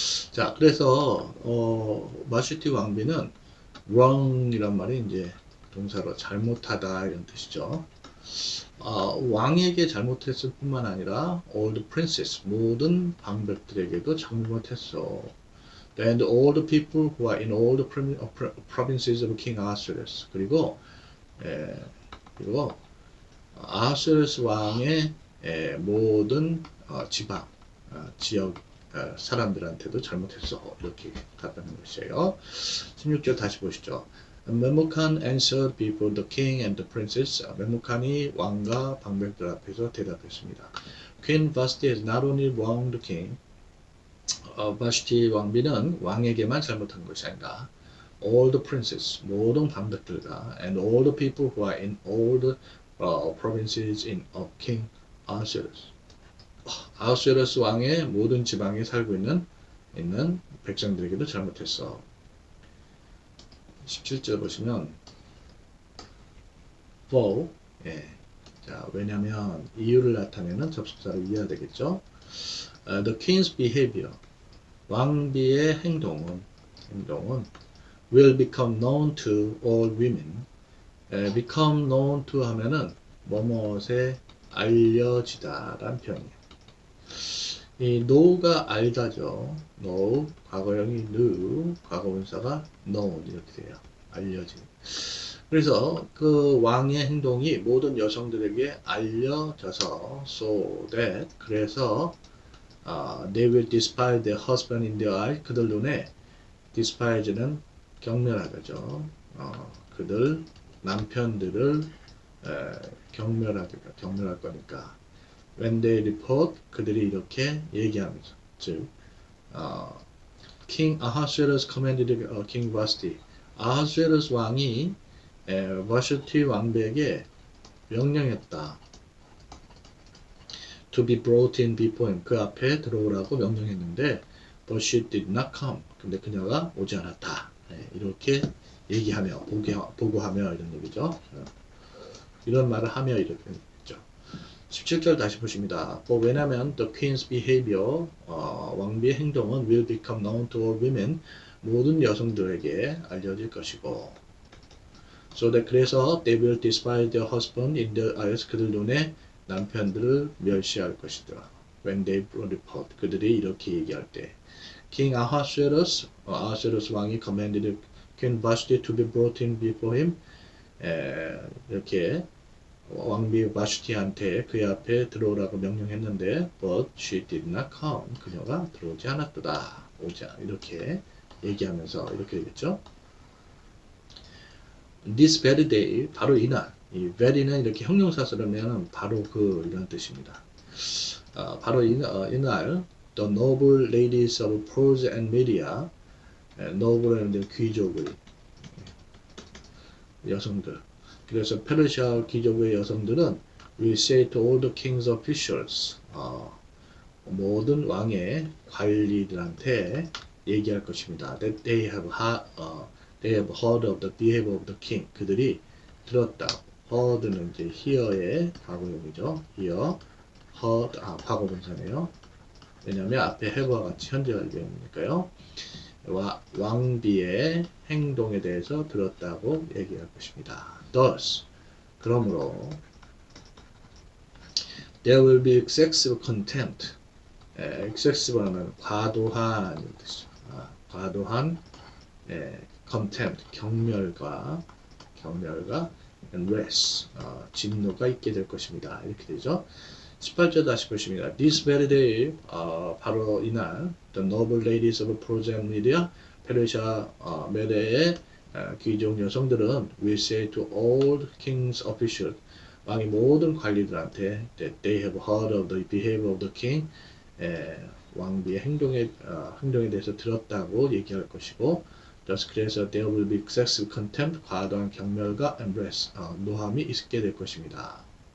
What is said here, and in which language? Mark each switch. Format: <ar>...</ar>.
<ko>자, 그래서 마슈티 왕비는 wrong이란 말이 이제 동사로 잘못하다 이런 뜻이죠. 왕에게 잘못했을 뿐만 아니라</ko> <en>all the princess</en> <ko>모든 방백들에게도 잘못했어.</ko> <en>And all the people who are in all the provinces of King Ahasuerus</en> <ko>그리고 아하수에루스 왕의 모든 지방 지역 사람들한테도 잘못했어. 이렇게 답하는 것이에요. 16절 다시 보시죠.</ko> <en>메무칸 answered before the king and the princess.</en> <ko>메무칸이 왕과 방백들 앞에서 대답했습니다.</ko> <en>Queen Vashti has not only wronged the king.</en> <ko>바시티 왕비는 왕에게만 잘못한 것이 아니라</ko> <en>all the princes,</en> <ko>모든 방백들과</ko> <en>and all the people who are in all the provinces of King Ahasuerus.</en> <ko>아하수에루스 왕의 모든 지방에 살고 있는 백성들에게도 잘못했어. 17절 보시면 for 자, 왜냐면 이유를 나타내는 접속사를 이해해야 되겠죠.</ko> <en>The king's behavior</en> <ko>왕비의 행동은</ko> <en>will become known to all women.</en> <ko>become known to 하면은 뭐뭐에 알려지다 라는 표현이에요. 이 know가 알다죠. know, 과거형이 knew, 과거분사가 known 이렇게 돼요. 알려진. 그래서 그 왕의 행동이 모든 여성들에게 알려져서</ko> <en>so that 그래서 they will despise their husband in their eyes.</en> <ko>그들 눈에 despise는 경멸하다죠. 그들 남편들을 경멸할 거니까.</ko> <en>When they report</en> <ko>그들이 이렇게 얘기하면서 즉</ko> <en>King Ahasuerus commanded King Vashti.</en> <ko>아하수에루스 왕이 바슈티 왕비에게 명령했다.</ko> <en>To be brought in before him.</en> <ko>그 앞에 들어오라고 명령했는데</ko> <en>but she did not come.</en> <ko>근데 그녀가 오지 않았다. 이렇게 얘기하며 보고하며 이런 얘기죠. 이런 말을 하며 이렇게 있죠. 17절 다시 보십니다.</ko> <en>왜냐하면 the queen's behavior</en> <ko>왕비의 행동은</ko> <en>will become known to all women</en> <ko>모든 여성들에게 알려질 것이고</ko> <en>so that 그래서 they will despise their husband in their eyes</en> <ko>그들 눈에 남편들을 멸시할 것이다.</ko> <en>When they report.</en> <ko>그들이 이렇게 얘기할 때.</ko> <en>King Ahasuerus,</en> <ko>아하수에로스 왕이</ko> <en>commanded Queen Vashti to be brought in before him.</en> <ko>이렇게 왕비 바슈티한테 그의 앞에 들어오라고 명령했는데</ko> <en>but she did not come.</en> <ko>그녀가 들어오지 않았도다. 오자. 이렇게 얘기하면서 이렇게 되겠죠.</ko> <en>This very day,</en> <ko>바로 이날. 이 very는 이렇게 형용사 쓰려면 바로 그 이런 뜻입니다. 바로 이날</ko> <en>the noble ladies of prose and media, noble은</en> <ko>귀족의 여성들. 그래서 페르시아 귀족의 여성들은</ko> <en>will say to all the king's officials,</en> <ko>모든 왕의 관리들한테 얘기할 것입니다.</ko> <en>That they have heard of the behavior of the king.</en> <ko>그들이 들었다. heard는 이제 hear의 과거형이죠. hear, heard, 과거분사네요. 왜냐하면 앞에 have와 같이 현재 완료형이니까요. 왕비의 행동에 대해서 들었다고 얘기할 것입니다.</ko> <en>Thus, 그러므로 there will be excessive contempt.</en> <ko>excessive는 과도한 뜻이죠. 과도한 contempt, 경멸과 and wrath, 진노가 있게 될 것입니다. 이렇게 되죠. 18절 다시 보십니다.</ko> <en>This very day,</en> <ko>바로 이날,</ko> <en>the noble ladies of Persia and Media,</en> <ko>페르시아 메대의 귀족 여성들은</ko> <en>will say to all the king's officials,</en> <ko>왕의 모든 관리들한테</ko> <en>that they have heard of the behavior of the king,</en> <ko>왕비의 행동에 대해서 들었다고 얘기할 것이고,</ko> <en>thus 그래서 there will be excessive contempt,</en> <ko>과도한 경멸과</ko> <en>and wrath,</en> <ko>노함이 있게 될 것입니다.</ko>